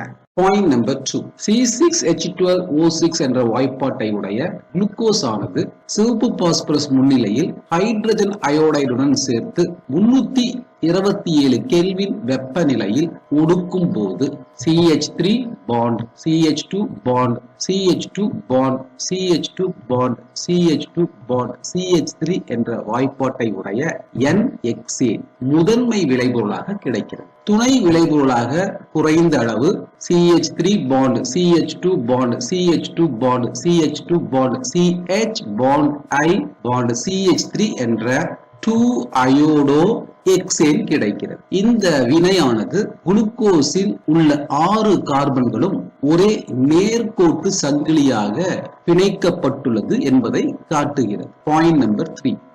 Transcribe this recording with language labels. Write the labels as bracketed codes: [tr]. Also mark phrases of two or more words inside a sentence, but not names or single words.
[en] point number [ta] 2. C6H12O6 என்ற வாய்ப்பாட்டை உடைய குளுக்கோஸ் ஆனது சிவப்பு பாஸ்பரஸ் முன்னிலையில் ஹைட்ரஜன் அயோடைடுடன் சேர்த்து 327 கெல்வின் வெப்பநிலையில் ஒடுக்கும் போது [en] CH3 bond CH2 bond CH2 bond CH2 bond CH2 bond CH3 [ta] என்ற வாய்ப்பாட்டை உடைய NHexane முதன்மை விளைபொருளாக கிடைக்கிறது. துணை விளைபொருளாக குறைந்த அளவு [en] CH3 bond CH2 bond CH2 bond CH2 bond CH bond I bond CH3 [ta] என்ற 2-iodohexane கிடைக்கிறது. இந்த வினையானது குளுக்கோஸில் உள்ள 6 கார்பன்களும் ஒரே நேர்கோட்டு சங்கிலியாக பிணைக்கப்பட்டுள்ளது என்பதை காட்டுகிறது. [en] point number 3.